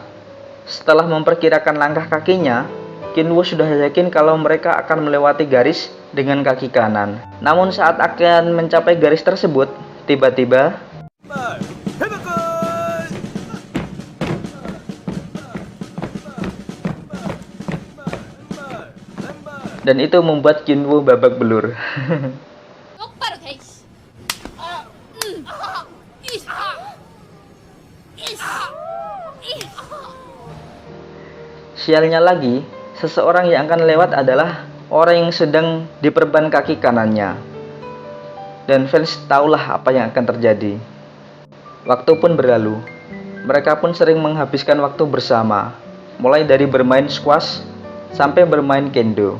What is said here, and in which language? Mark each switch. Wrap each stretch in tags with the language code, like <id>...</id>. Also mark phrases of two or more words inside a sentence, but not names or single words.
<id>Setelah memperkirakan langkah kakinya, Kyunwoo sudah yakin kalau mereka akan melewati garis dengan kaki kanan. Namun saat akan mencapai garis tersebut, tiba-tiba dan itu membuat Kyunwoo babak belur.</id> <ko>똑바로 대. 이씨. 이씨. 이씨. 이씨.</ko> <id>Sialnya lagi, seseorang yang akan lewat adalah orang yang sedang diperban kaki kanannya. Dan fans tahulah apa yang akan terjadi. Waktu pun berlalu. Mereka pun sering menghabiskan waktu bersama, mulai dari bermain squash sampai bermain kendo.</id>